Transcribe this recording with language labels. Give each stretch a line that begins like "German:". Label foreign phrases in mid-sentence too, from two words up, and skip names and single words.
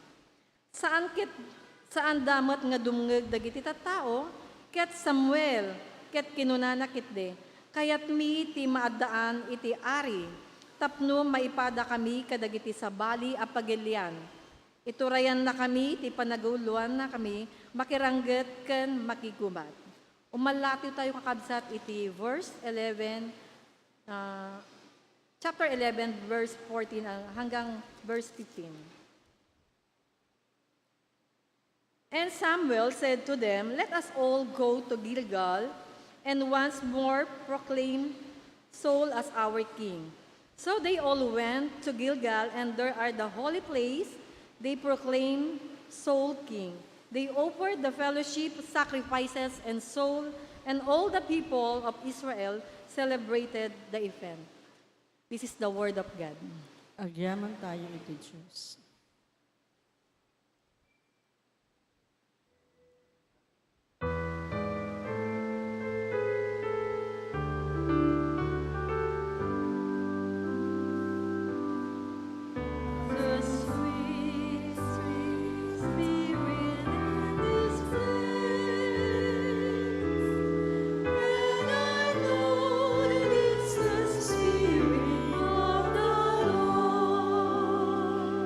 Iloko: Saan damat nga dumngeg dagiti tattao ket Samuel ket kinunana kitde kayat mi ti maadaan iti ari tapno maipada kami kadagiti sabali a pagilian. Iturayan na kami, ti panaguluan na kami, makirangget ken makigubat. Umalatiw tayo kakabsat iti verse 11, chapter 11, verse 14 hanggang verse 15.
English: And Samuel said to them, "Let us all go to Gilgal and once more proclaim Saul as our king." So they all went to Gilgal, and there are the holy place. They proclaimed Saul king. They offered the fellowship sacrifices, and Saul and all the people of Israel celebrated the event. This is the word of God.
Iloko: Agyaman tayo iti Diyos.
English: The sweet, sweet spirit in this place, and I know that it's the spirit of the Lord.